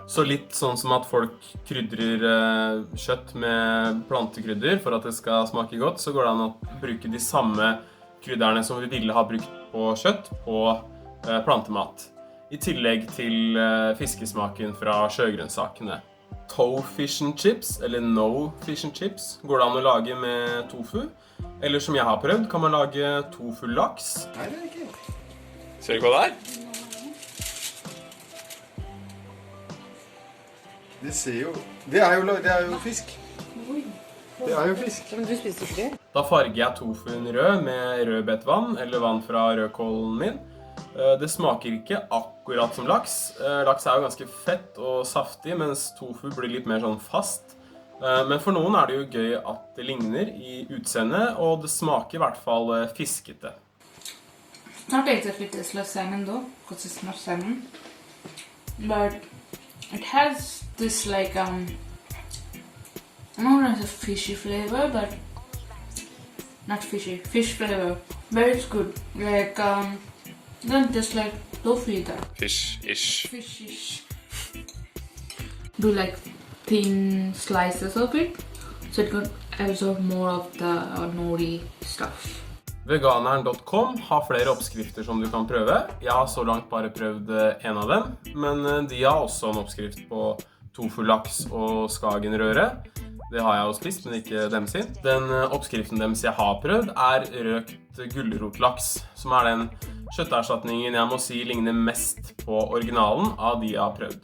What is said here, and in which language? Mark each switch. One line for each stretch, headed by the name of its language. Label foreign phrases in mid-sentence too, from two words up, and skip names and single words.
Norwegian: Så litt sånn som at folk krydrer kjøtt med plantekrydder for at det skal smake godt, så går det an å bruke de samme krydderne som vi ville ha brukt på kjøtt på plantemat. I tillegg til fiskesmaken fra sjøgrønnsakene.
English: Toe fish and chips, eller no fish and chips,
Norwegian: går det an å lage med tofu. Eller som jeg har prøvd, kan man lage tofu-laks. Nei, det er ikke. Ser du hva det er? Det er jo fisk. Det er jo fisk. Men du spiser ikke det? Da farger jeg tofuen rød med rødbetvann, eller vann fra rødkålen min. Det smaker ikke akkurat som laks. Laks er jo ganske fett og saftig, mens tofu blir litt mer sånn fast. Men for noen er det jo gøy at det ligner i utseende, og det smaker i hvert fall fiskete.
English: Not exactly tastes like salmon though, because it's not salmon. But it has this like I'm not gonna say fishy flavor, but not fishy, fish flavor. But it's good. Like not just like tofu either. Fish-ish. Fishish. Do like thin slices of it, so it could absorb more of the nori stuff.
Norwegian: Veganeren.com har flere oppskrifter som du kan prøve. Jeg har så langt bare prøvd en av dem, men de har også en oppskrift på tofu-laks og skagenrøre. Det har jeg jo spist, men ikke dem sin. Den oppskriften deres jeg har prøvd er røkt gulrotlaks, som er den kjøtterstatningen jeg må si ligner mest på originalen av de jeg har prøvd.